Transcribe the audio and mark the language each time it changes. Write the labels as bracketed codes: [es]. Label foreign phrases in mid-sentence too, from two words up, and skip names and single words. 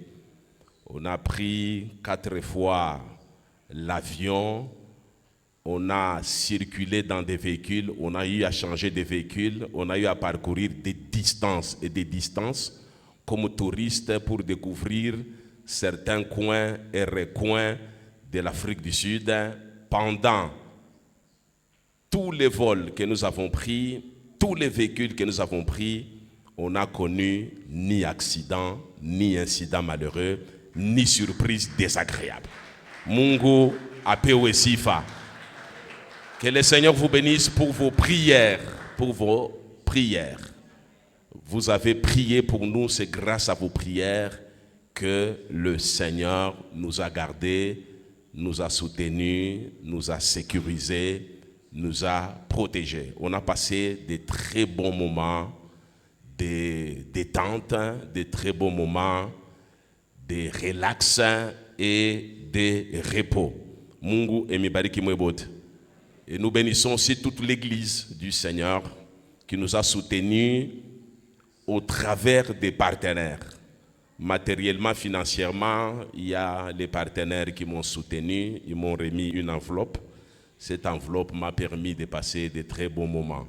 [fr] On a pris 4 fois l'avion, on a circulé dans des véhicules, on a eu à changer de véhicules, on a eu à parcourir des distances et des distances comme touristes pour découvrir certains coins et recoins de l'Afrique du Sud. Pendant tous les vols que nous avons pris, tous les véhicules que nous avons pris, on n'a connu ni accident, ni incident malheureux, ni surprise désagréable. [sw] Mungu apewe sifa. [fr] Que le Seigneur vous bénisse pour vos prières, pour vos prières. Vous avez prié pour nous, c'est grâce à vos prières que le Seigneur nous a gardés, nous a soutenus, nous a sécurisés, nous a protégés. On a passé de très bons moments de détente, de très bons moments de relax et de repos. [sw] Mungu emibariki mwebote. [fr] Et nous bénissons aussi toute l'église du Seigneur qui nous a soutenus au travers des partenaires. Matériellement, financièrement, il y a les partenaires qui m'ont soutenu, ils m'ont remis une enveloppe. Cette enveloppe m'a permis de passer de très bons moments.